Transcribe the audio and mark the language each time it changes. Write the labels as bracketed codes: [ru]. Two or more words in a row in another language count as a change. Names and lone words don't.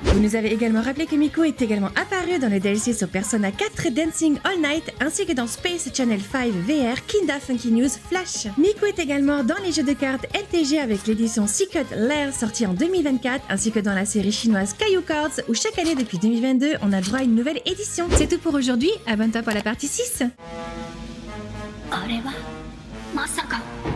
[fr] Vous nous avez également rappelé que Miku est également apparu dans le DLC sur Persona 4 Dancing All Night ainsi que dans Space Channel 5 VR Kinda Funky News Flash. Miku est également dans les jeux de cartes LTG avec l'édition Secret Lair sortie en 2024 ainsi que dans la série chinoise Caillou Cards où chaque année depuis 2022 on a droit à une nouvelle édition. C'est tout pour aujourd'hui, abonne-toi pour la partie 6. [ja] あれはまさか